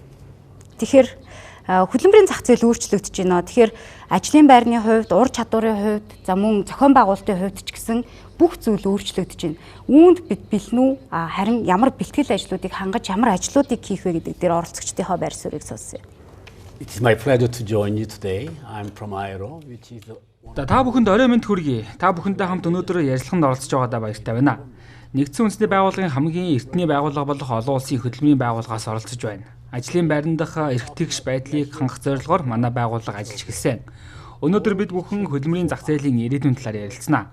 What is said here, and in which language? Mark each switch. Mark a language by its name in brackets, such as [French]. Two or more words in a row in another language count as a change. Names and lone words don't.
[Mongolian] Тэгэхээр хөдөлмөрийн зах зээл өөрчлөгдөж байна. Тэгэхээр ажлын байрны хувьд, ур чадварын хувьд, за мөн зохион байгуулалтын хувьд ч гэсэн бүх зүйл өөрчлөгдөж байна. Үүнд бид бэлэн үү? Харин ямар бэлтгэл ажлуудыг хангаж, ямар ажлуудыг хийх вэ гэдэг дээр оролцогчдийнхоо байр суурийг сонссоо. [English] It is my pleasure to join you today. I'm from Aero, which is [Mongolian] Та бүхэнд орой мэнд хүргэе. Та бүхэнтэй хамт өнөөдөр ярилцлаганд оролцож байгаадаа баяртай байна. Нэгдсэн үндэсний байгууллагын хамгийн эртний байгууллага болох олон улсын хөдөлмөрийн байгууллагаас оролцож байна. Ажлын байран дах эрх тэгш байдлыг хангах зорилгоор манай байгууллага ажиллаж эхэлсэн. Өнөөдөр бид бүхэн хөдөлмөрийн зах зээлийн ирээдүйн талаар ярилцсанаа.